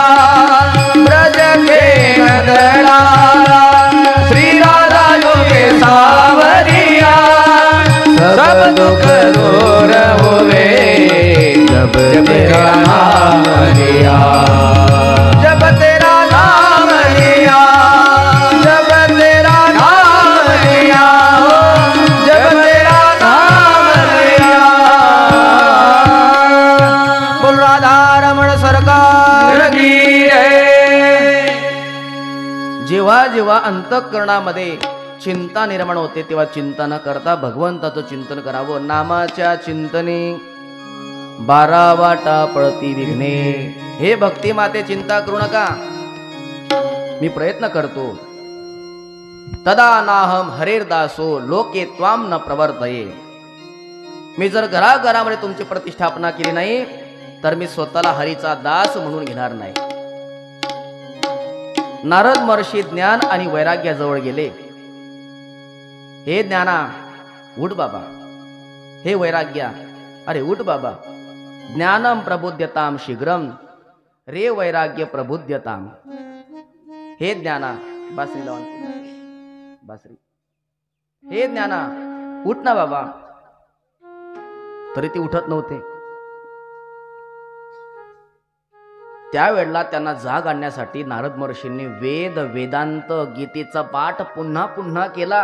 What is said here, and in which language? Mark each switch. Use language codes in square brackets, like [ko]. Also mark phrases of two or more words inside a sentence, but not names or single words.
[hi] ब्रज के नंदलाला श्री राधा जो के सावरिया, सब दुख दूर हुए जब तेरा नाम लिया, जब तेरा नाम लिया, जब तेरा नाम लिया, जब तेरा नाम लिया. बोल राधा रमण सरकार की जय. [mr] जेव्हा जेव्हा अंतःकरणामध्ये चिंता निर्माण होते तेव्हा चिंता न करता भगवंताचं चिंतन करावं. नामाच्या चिंतने 12 वाटा पळती विघ्ने. हे भक्ती माते चिंता करू नका, मी प्रयत्न करतो. [sa] तदा नाहम हरेर्दासो लोके त्वाम न प्रवर्तये. [mr] मी जर घराघरामध्ये तुमची प्रतिष्ठापना केली नाही तर मी स्वतःला हरीचा दास म्हणून घेणार नाही. नारद महर्षी ज्ञान आणि वैराग्याजवळ गेले. हे ज्ञाना उठ बाबा, हे वैराग्या अरे उठ बाबा. [sa] ज्ञानम प्रबुध्यताम शीघ्रम रे वैराग्य प्रबुध्यताम. [mr] हे ज्ञाना बासरी लावून बासरी. हे ज्ञाना उठ ना बाबा. तरी ते उठत नव्हते. त्यावेळेला त्यांना जाग आणण्यासाठी नारद महर्षींनी वेद वेदांत गीतेचा पाठ पुन्हा पुन्हा केला.